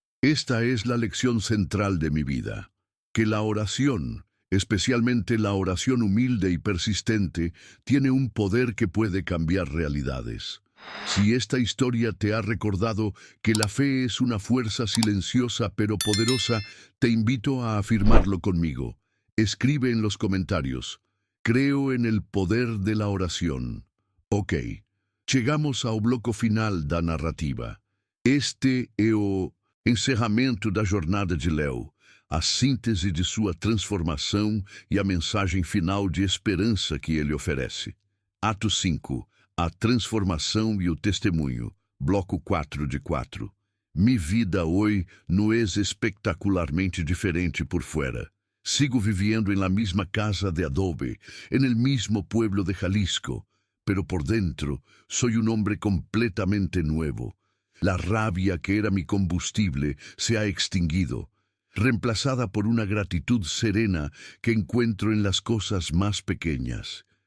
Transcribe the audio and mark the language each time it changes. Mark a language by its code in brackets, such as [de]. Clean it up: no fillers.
[es] Esta es la lección central de mi vida, que la oración, especialmente la oración humilde y persistente, tiene un poder que puede cambiar realidades. Si esta historia te ha recordado que la fe es una fuerza silenciosa pero poderosa, te invito a afirmarlo conmigo. Escribe en los comentarios: «Creo en el poder de la oración». [pt] Ok, chegamos ao bloco final da narrativa. Este é o Encerramento da jornada de Léo, a síntese de sua transformação e a mensagem final de esperança que ele oferece. Ato 5. A transformação e o testemunho. Bloco 4 de 4. [es] Mi vida hoy no es espectacularmente diferente por fuera. Sigo viviendo en la misma casa de adobe, en el mismo pueblo de Jalisco, pero por dentro soy un hombre completamente nuevo. La rabia que era mi combustible se ha extinguido, reemplazada por una gratitud serena que encuentro en las cosas más pequeñas.